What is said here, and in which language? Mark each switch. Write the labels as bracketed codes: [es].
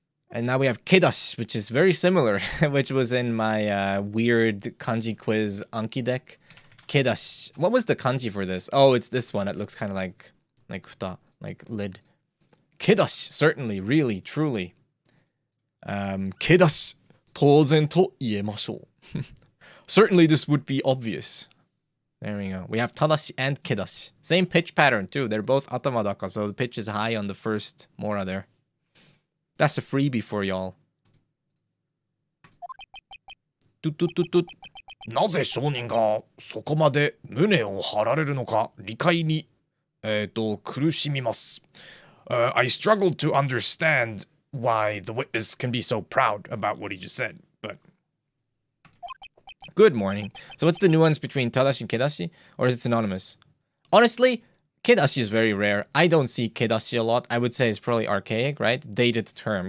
[en] And now we have kedashi, which is very similar, which was in my weird kanji quiz Anki deck. Kedashi. What was the kanji for this? Oh, it's this one. It looks kind of like futa, like lid. Kedashi, certainly, really, truly. [ja] けだし、当然と言えましょう。 [en] Certainly this would be obvious. There we go. We have tadashi and kedashi. Same pitch pattern too. They're both atamadaka, so the pitch is high on the first mora there. That's a freebie for y'all. [ja] なぜ商人がそこまで胸を張られるのか理解に、苦しみます。 [en] I struggled to understand why the witness can be so proud about what he just said, but... Good morning. So what's the nuance between tadashi and kedashi? Or is it synonymous? Honestly, kedashi is very rare. I don't see kedashi a lot. I would say it's probably archaic, right? Dated term.